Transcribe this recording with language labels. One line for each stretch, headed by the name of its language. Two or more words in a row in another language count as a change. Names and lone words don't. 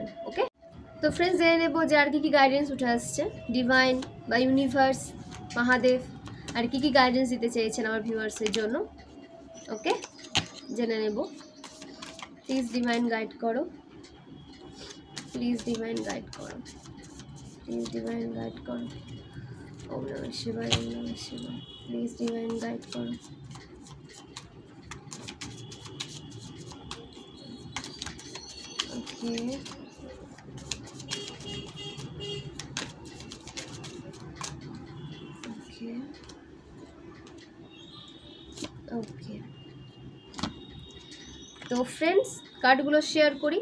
Bangla: ওকে, তো ফ্রেন্ডস জেনে নেব যে আর কী গাইডেন্স উঠে আসছে, ডিভাইন বা ইউনিভার্স, মহাদেব আর কী গাইডেন্স দিতে চেয়েছেন আমার ভিউয়ার্সের জন্য। ওকে, জেনে নেব।
English: please divine guide
Bangla: করো,
English: please divine guide
Bangla: করো,
English: please divine guide
Bangla: করো।
Sanskrit: ওম নমঃ শিবায়, ওম নমঃ শিবায়।
English: please divine guide
Sanskrit: করো।
English: okay, okay,
Bangla: তো ফ্রেন্ডস কার্ডগুলো শেয়ার করি।